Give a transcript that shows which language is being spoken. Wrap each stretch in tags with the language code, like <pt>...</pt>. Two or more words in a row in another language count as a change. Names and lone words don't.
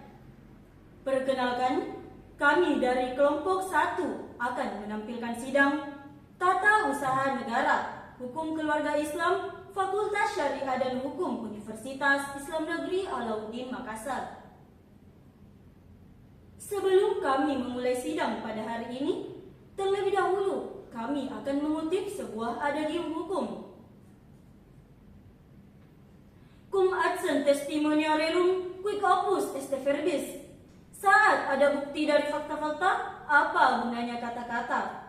<id>Perkenalkan, kami dari kelompok 1 akan menampilkan sidang Tata Usaha Negara, Hukum Keluarga Islam, Fakultas Syariah dan Hukum Universitas Islam Negeri Alauddin Makassar. Sebelum kami memulai sidang pada hari ini, terlebih dahulu kami akan mengutip sebuah adagium hukum.</id> <la>Cum adsen testimoniarum quic opus est verbis.</la> <id>Saat ada bukti dari fakta-fakta, apa gunanya kata-kata?</id>